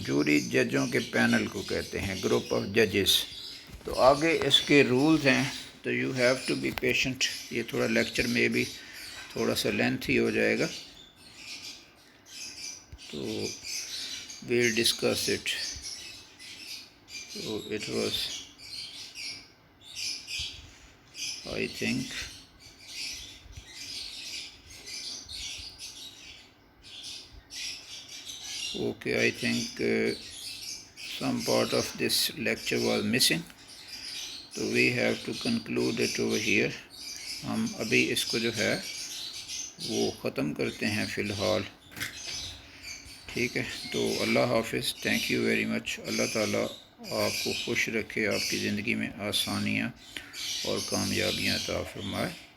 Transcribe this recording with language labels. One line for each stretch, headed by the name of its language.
Hindi: Jury जजों के panel को कहते हैं, ग्रुप ऑफ जजेस। तो आगे इसके रूल्स हैं, तो
English: you have to be patient,
Hindi: ये थोड़ा लेक्चर में भी थोड़ा सा लेंथ ही हो जाएगा, तो
English: we'll discuss it. So it was, I think, okay, I think some part of this lecture was missing, so we have to conclude it over here.
Hindi: हम अभी इसको जो है वो ख़त्म करते हैं फ़िलहाल, ठीक है। तो अल्लाह हाफ़िज़,
English: Thank you very much.
Hindi: अल्लाह ताला आपको खुश रखे, आपकी ज़िंदगी में आसानियाँ और कामयाबियाँ अता फ़रमाए।